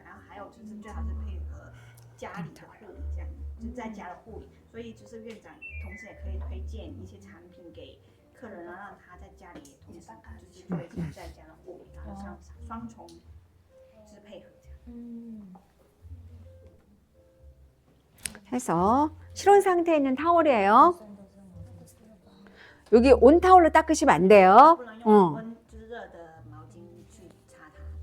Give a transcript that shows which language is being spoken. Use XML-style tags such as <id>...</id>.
<zh>然后还有就是最好是配合家里的护理，这样就在家的护理。所以就是院长同时也可以推荐一些产品给客人啊，让他在家里也同时就是做一些在家的护理，然后像双重就是配合这样。</zh> <ko>해서 실온 상태에 있는 타월이에요. 여기 온 타월로 닦으시면 안 돼요.</ko> <zh>不能用温就是热的毛巾去擦它。</zh>